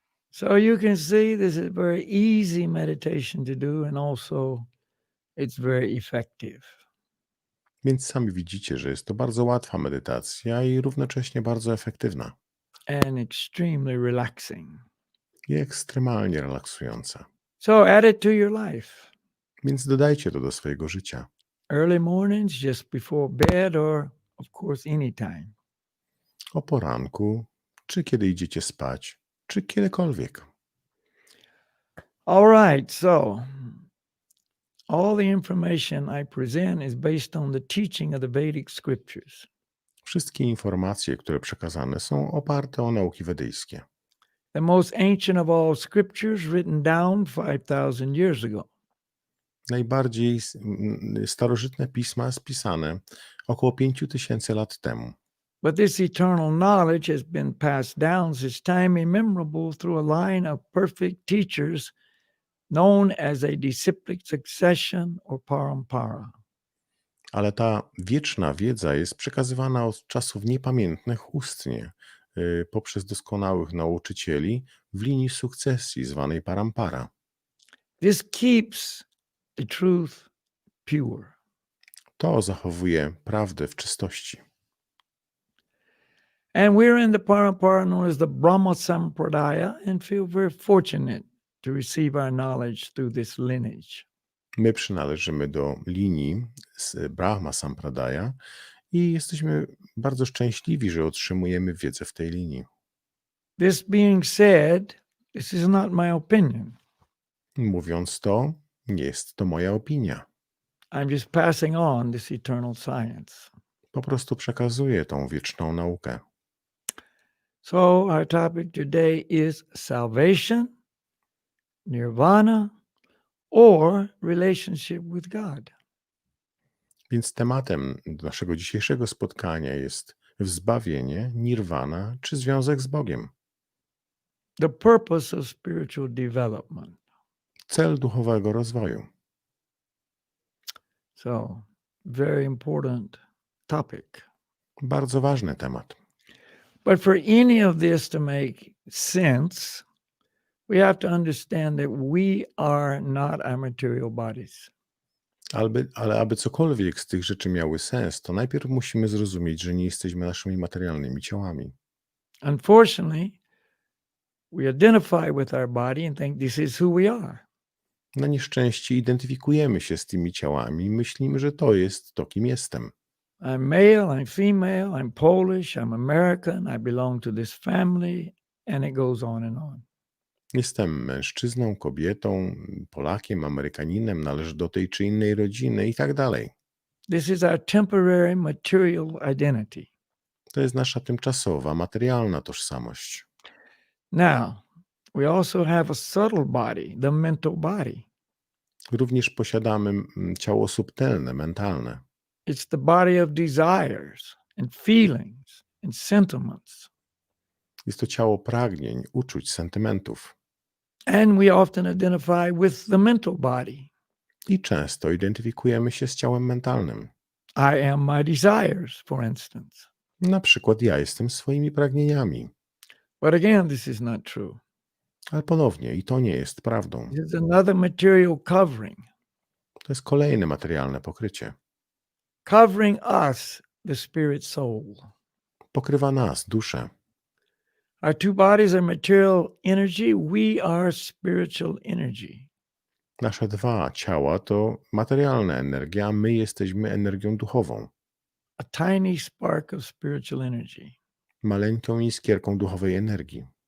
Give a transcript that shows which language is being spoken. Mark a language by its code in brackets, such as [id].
[en] So you can see this is very easy meditation to do, and also it's very effective. [pl] Więc sami widzicie, że jest to bardzo łatwa medytacja i równocześnie bardzo efektywna. [en] And extremely relaxing. [pl] I ekstremalnie relaksująca. [en] So add it to your life. [pl] Więc dodajcie to do swojego życia. [en] Early mornings, just before bed, or of course anytime. [pl] O poranku, czy kiedy idziecie spać, czy kiedykolwiek. [en] All right, so all the information I present is based on the teaching of the Vedic scriptures. [pl] Wszystkie informacje, które przekazane, są oparte o nauki wedyjskie. [en] The most ancient of all scriptures written down 5,000 years ago. [pl] Najbardziej starożytne pisma spisane około 5000 lat temu. [en] But this eternal knowledge has been passed down since time immemorable through a line of perfect teachers known as a disciplic succession or parampara. [pl] Ale ta wieczna wiedza jest przekazywana od czasów niepamiętnych ustnie, poprzez doskonałych nauczycieli w linii sukcesji zwanej parampara. [en] This keeps the truth pure. [pl] To zachowuje prawdę w czystości. [en] And we're in the parampara known as the Brahma Sampradaya and feel very fortunate to receive our knowledge through this lineage. [pl] My przynależymy do linii z Brahma Sampradaya i jesteśmy bardzo szczęśliwi, że otrzymujemy wiedzę w tej linii. [en] This being said, this is not my opinion. [pl] Mówiąc to, nie jest to moja opinia. [en] I'm just passing on this eternal science. [pl] Po prostu przekazuję tą wieczną naukę. [en] So our topic today is salvation, nirvana, or relationship with God. [pl] Więc tematem naszego dzisiejszego spotkania jest zbawienie, nirwana czy związek z Bogiem. [en] The purpose of spiritual development. [pl] Cel duchowego rozwoju. [en] So, very important topic. [pl] Bardzo ważny temat. [en] But for any of this to make sense, we have to understand that we are not our material bodies. [pl] Ale aby cokolwiek z tych rzeczy miały sens, to najpierw musimy zrozumieć, że nie jesteśmy naszymi materialnymi ciałami. [en] Unfortunately, we identify with our body and think this is who we are. [pl] Na nieszczęście identyfikujemy się z tymi ciałami i myślimy, że to jest to, kim jestem. [en] I'm male, I'm female, I'm Polish, I'm American, I belong to this family, and it goes on and on. [pl] Jestem mężczyzną, kobietą, Polakiem, Amerykaninem, należę do tej czy innej rodziny i tak dalej. [en] This is our temporary material identity. [pl] To jest nasza tymczasowa, materialna tożsamość. [en] Now, we also have a subtle body, the mental body. [pl] Również posiadamy ciało subtelne, mentalne. [en] It's the body of desires and feelings and sentiments. [pl] Jest to ciało pragnień, uczuć, sentymentów. [en] And we often identify with the mental body. [pl] I często identyfikujemy się z ciałem mentalnym. [en] I am my desires, for instance. [pl] Na przykład ja jestem swoimi pragnieniami. [en] But again, this is not true. [pl] Ale ponownie, i to nie jest prawdą. [en] It's another material covering. [pl] To jest kolejne materialne pokrycie. [en] Covering us, the spirit soul. [pl] Pokrywa nas, duszę. [en] Our two bodies are material energy. We are spiritual energy. [pl] Nasze dwa ciała to materialna energia, a my jesteśmy energią duchową. [en] A tiny spark of spiritual energy. [pl] Maleńką iskierką duchowej energii.